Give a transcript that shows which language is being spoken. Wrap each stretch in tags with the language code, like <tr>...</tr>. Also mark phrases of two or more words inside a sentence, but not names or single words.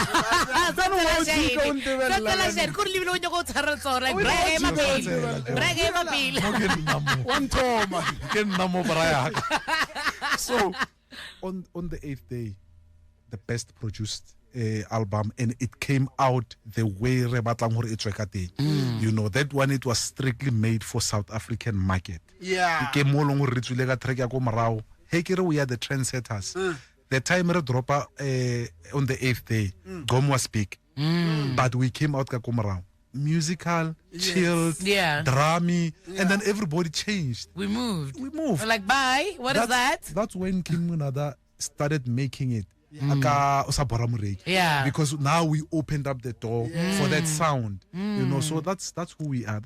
<en>So on the 8th day, the best produced album, and it came out the way</en> <st>re batlang hore e tswe ka teng.</st> <en>You know, that one, it was strictly made for South African market. Yeah.</en> <st>Ke mo long hore re tswile ka track ya ko morao.</st> <en>Hey, we are the trendsetters. The time we drop on the 8th day, Gom was big, but we came out</en> <st>ka ko morao.</st> <en>Musical, chilled, drummy, and then everybody changed. We moved. We're like, bye. What is that? That's when Kim Munada started making it. Yeah. Because now we opened up the door for that sound. You know, so that's who we are.</en>